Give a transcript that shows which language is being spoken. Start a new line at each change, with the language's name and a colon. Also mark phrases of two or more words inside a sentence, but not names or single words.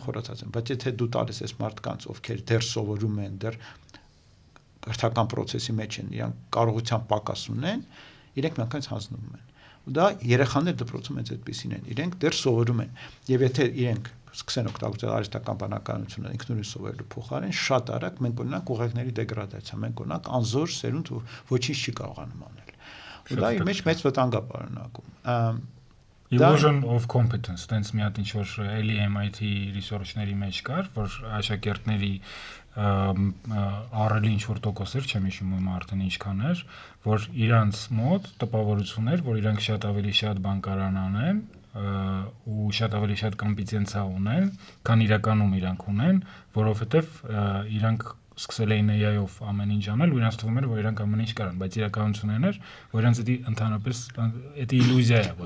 Armenian: խորացած են, բայց եթե դու տալիս ես մարդկանց, ովքեր դեռ սովորում են, դեռ կրթական process-ի մեջ են, իրանք կարողության պակաս ունեն, իրենք միանգամից հանձնվում են։ Ու դա երեխաներ դպրոցում հենց այդպեսին են, իրենք դեռ սովորում են։ Եվ եթե իրենք սկսեն օգտագործել արհեստական բանականությունը ինքնուրույն սովորելու փոխարեն, շատ արագ մենք ունենանք ուղեղների դեգրադացիա, մենք ունենանք անզոր սերունդ ու ոչինչ չի կարողանում անել։ Ու դա իր մեջ մեծ վտանգ է պարունակում։
English: Illusion of competence,
Armenian: տենց մի հատ ինչ որ էլի MIT research-ների մեջ կար, որ աշակերտների առելի ինչ որ տոկոսեր, չեմ հիշում ում արդեն ինչքան էր, որ իրանց մոտ տպավորություն էր, որ իրանք շատ ավելի շատ բան կարան անեն ու շատ ավելի շատ կոմպետենցիա ունեն, քան իրականում իրանք ունեն, որովհետև իրանք սկսել էին AI-ով ամեն ինչ անել ու իրանց թվում էր, որ իրանք ամեն ինչ կարան, բայց իրականությունն էր, որ իրանց դա ընդհանրապես դա իլյուզիա է։